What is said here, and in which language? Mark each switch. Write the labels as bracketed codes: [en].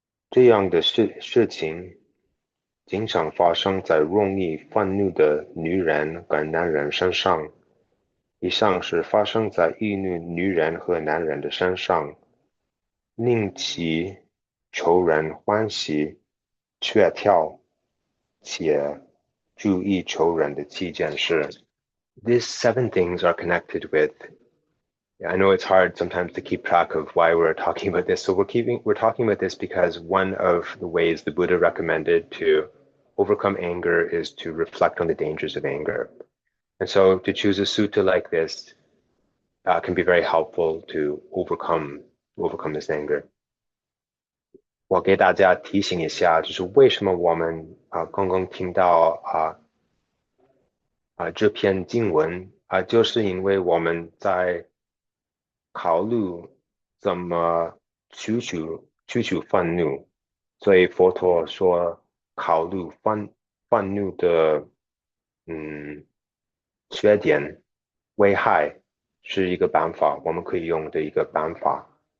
[zh] 这样的事情经常发生在容易愤怒的女人跟男人身上。以上是发生在易怒女人和男人的身上，令其仇人欢喜，却跳且注意仇人的七件事。 [en] These seven things are connected with. I know it's hard sometimes to keep track of why we're talking about this. So we're talking about this because one of the ways the Buddha recommended to overcome anger is to reflect on the dangers of anger. And so to choose a sutta like this can be very helpful to overcome this anger. [zh] 我给大家提醒一下，就是为什么我们刚刚听到这篇经文就是因为我们在考虑怎么去除愤怒，所以佛陀说考虑愤怒的缺点、危害是一个办法，我们可以用的一个办法。